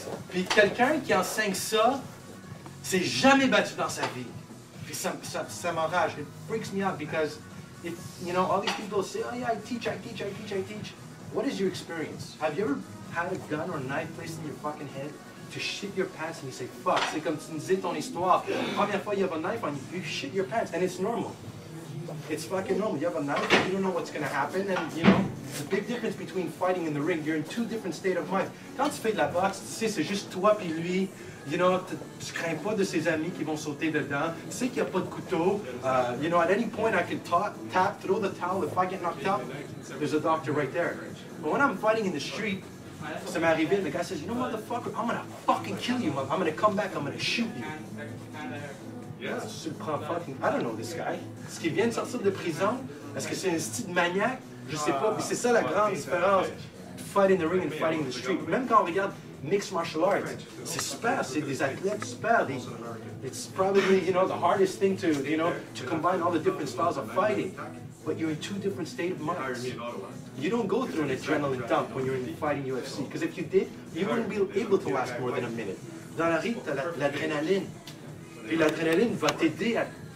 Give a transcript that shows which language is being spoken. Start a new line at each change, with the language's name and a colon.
French: Puis quelqu'un qui enseigne ça, s'est jamais battu dans sa vie. Puis ça m'enrage.
English: It freaks me out because, all these people say, oh yeah, I teach. What is your experience? Have you ever had a gun or a knife placed in your fucking head to shit your pants and you say, fuck?
French: C'est comme tu disais ton histoire. Première fois,
English: you have a knife on you, you shit your pants, and it's normal. It's fucking normal. You have a knife, you don't know what's going to happen, and the big difference between fighting in the ring, you're in two different states of mind.
French: Quand tu fais de la boxe, tu sais, c'est juste toi puis lui. Tu crains pas de ses amis qui vont sauter dedans. Tu sais qu'il n'y a pas de couteau.
English: At any point I can tap, throw the towel. If I get knocked out, there's a doctor right there. But when I'm fighting in the street,
French: ça m'est arrivé,
English: the guy says, motherfucker, I'm gonna fucking kill you. I'm gonna come back, I'm gonna shoot you. I don't know this guy.
French: Est-ce qu'il vient de sortir de prison? Est-ce que c'est un style maniaque? Je sais pas. C'est ça la grande différence.
English: Fight in the ring and fighting in the street.
French: Même quand on regarde mixed martial arts, c'est super, c'est des athlètes super.
English: It's probably, the hardest thing to combine all the different styles of fighting. But you're in two different states of minds. You don't go through an adrenaline dump when you're in fighting UFC. Because if you did, you wouldn't be able to last more than a minute.
French: Dans la ring, t'as l'adrénaline. Puis l'adrénaline va t'aider à...